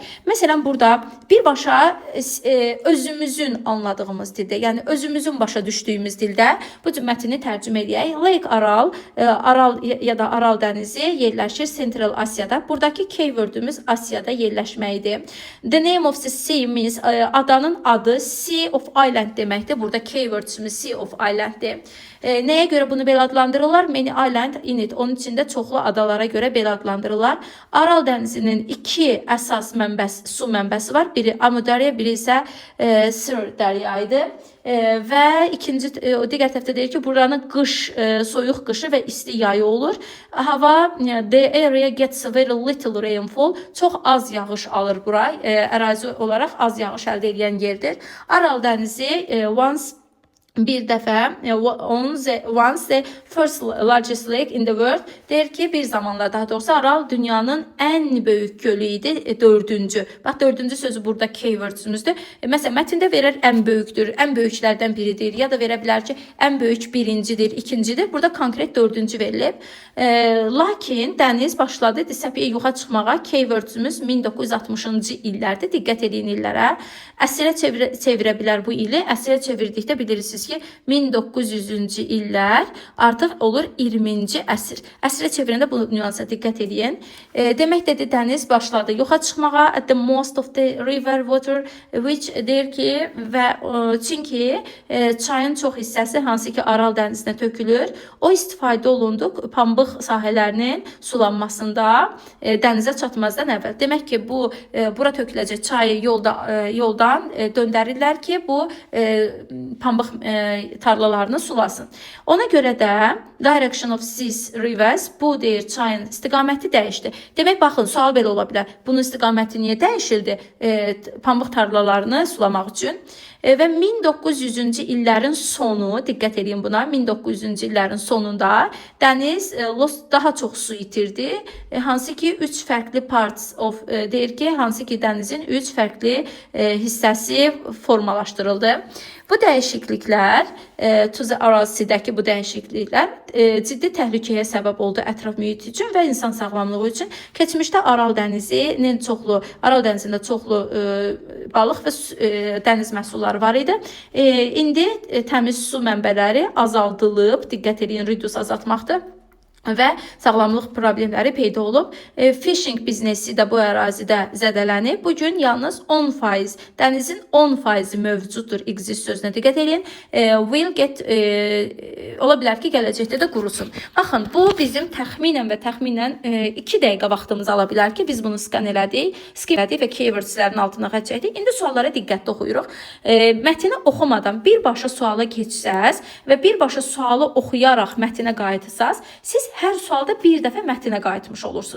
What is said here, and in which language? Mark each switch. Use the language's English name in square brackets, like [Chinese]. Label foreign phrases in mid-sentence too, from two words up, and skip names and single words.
[Azerbaijani] Məsələn, burada birbaşa özümüzün anladığımız dildə, yəni özümüzün başa düşdüyümüz dildə bu mətni tərcümə edək. Lake Aral, Aral ya da Aral dənizi yerləşir Central Asiyada. Buradakı keywordümüz Asiyada yerləşməkdir. [English] The name of the sea means [Azerbaijani] adanın adı [English] Sea of Island deməkdir. [Azerbaijani] Burada keywordümüz [English] Sea of Islanddir. [Azerbaijani] Nəyə görə bunu belə adlandırırlar? [English] Many island in it. [Azerbaijani] Onun içində çoxlu adalara görə belə adlandırırlar. Aral dənizinin iki əsas su mənbəsi var. Biri Amu Darya, biri isə Sır Dəryaydı. Və ikinci digər tərəfdə deyir ki, buranın soyuq qışı və isti yayı olur. Hava, [English] the area gets very little rainfall. [Azerbaijani] Çox az yağış alır bura. Ərazi olaraq az yağış əldə edən yerdir. Aral dənizi bir dəfə [English] once the first largest lake in the world [Azerbaijani] deyir ki, bir zamanlar daha doğrusu Aral dünyanın ən böyük gölü idi, dördüncü. Bax, dördüncü sözü burada keywordümüzdür. Məsələn, mətndə verir ən böyükdür, ən böyüklərdən biridir ya da verə bilər ki, ən böyük birincidir, ikincidir. Burada konkret dördüncü verilib. Lakin dəniz başladı səviyyəyə yuxa çıxmağa. Keywordümüz 1960-cı illərdir. Diqqət edin illərə. Əsrə çevirə bilər bu ili. Əsrə çevirdikdə bilirsiniz ki, 1900-cü illər artıq olur 20-ci əsr. Əsrə çevirəndə bu nüansa diqqət edin. Deməkdir, dəniz başladı yoxa çıxmağa. [English] At the most of the river water [Azerbaijani] which deyir ki, və çünki çayın çox hissəsi hansı ki Aral dənizinə tökülür. O istifadə olundu pambıq sahələrinin sulanmasında dənizə çatmazdan əvvəl. Demək ki, bura töküləcək çayı yoldan döndərirlər ki, bu pambıq tarlalarını sulasın. Ona görə də [English] direction of these rivers, [Azerbaijani] bu deyir çayın istiqaməti dəyişdi. Demək, baxın, sual belə ola bilər. Bunun istiqaməti niyə dəyişildi? Pambıq tarlalarını sulamaq üçün. Və 1900-cü illərin sonu, diqqət edin buna, 1900-cü illərin sonunda dəniz daha çox su itirdi. Hansı ki 3 fərqli [English] parts of [Azerbaijani] deyir ki, hansı ki dənizin 3 fərqli hissəsi formalaşdırıldı. Bu dəyişikliklər, Tuzi Arazidəki bu dəyişikliklər ciddi təhlükəyə səbəb oldu ətraf mühit üçün və insan sağlamlığı üçün. Keçmişdə Aral dənizində çoxlu balıq və dəniz məhsulları var idi. İndi təmiz su mənbələri azaldılıb, diqqət edin, reduce azaltmaqdır. Və sağlamlıq problemləri peyda olub. Fishing biznesi də bu ərazidə zədələnib. Bugün yalnız 10%, dənizin 10% mövcuddur. Exist sözünə diqqət edin. [English] Will get, [Azerbaijani] ola bilər ki, gələcəkdə də qurusun. Baxın, bu bizim təxminən 2 dəqiqə vaxtımız ala bilər ki, biz bunu skan elədik və keywordslərin altına xətt çəkdik. İndi suallara diqqətli oxuyuruq. Mətni oxumadan birbaşa suala keçsəz və birbaşa sualı oxuyaraq mətnə qayıtsaz, siz hər sualda bir dəfə mətnə qayıtmış olursunuz.